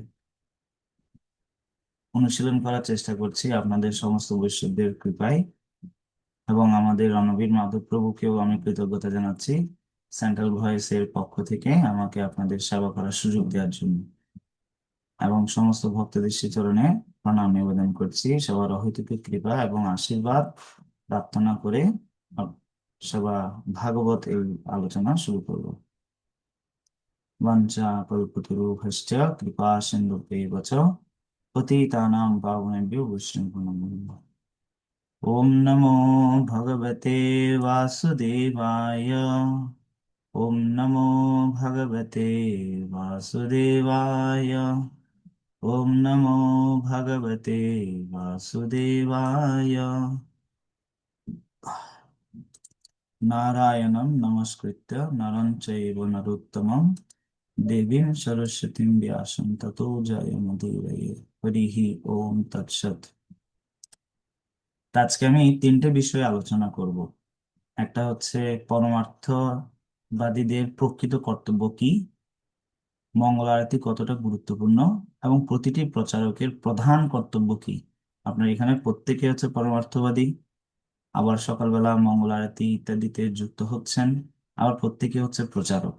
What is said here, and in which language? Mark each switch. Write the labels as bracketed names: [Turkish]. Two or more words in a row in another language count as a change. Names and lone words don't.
[Bangla] অনুশীলন করার চেষ্টা করছি আপনাদের সমস্ত বৈষ্ণবদের কৃপায় এবং আমাদের রণবীর মাধব প্রভুকেও আমি কৃতজ্ঞতা জানাচ্ছি সেন্ট্রাল ভয়েসের পক্ষ থেকে আমাকে আপনাদের সেবা করার সুযোগ দেওয়ার জন্য এবং সমস্ত ভক্তদের শ্রীচরণে প্রণাম নিবেদন করছি। সবার অহৈতুকী কৃপা এবং আশীর্বাদ প্রার্থনা করে সবা ভাগবত এই আলোচনা শুরু করব। [Sanskrit] वंचा कल्पतरुभ्यश्च कृपा सिन्धुभ्यैव च पतितानां पावनेभ्यो वैष्णवेभ्यो नमो नमः। ॐ नमो भगवते वासुदेवाय। ॐ नमो भगवते वासुदेवाय। ॐ नमो भगवते वासुदेवाय। नारायणं नमस्कृत्य नरं चैव नरोत्तमं देवीं सरस्वतीं व्यासं ततो जयमुदीरये। হরিः ওম তৎসৎ। [Bangla] তা আজকে আমি তিনটে বিষয়ে আলোচনা করব। একটা হচ্ছে পরমার্থবাদীদের প্রকৃত কর্তব্য কি, মঙ্গল আরতি কতটা গুরুত্বপূর্ণ এবং প্রতিটি প্রচারকের প্রধান কর্তব্য কি। আপনার এখানে প্রত্যেকে হচ্ছে পরমার্থবাদী, আবার সকালবেলা মঙ্গল আরতি ইত্যাদিতে যুক্ত হচ্ছেন, আবার প্রত্যেকে হচ্ছে প্রচারক।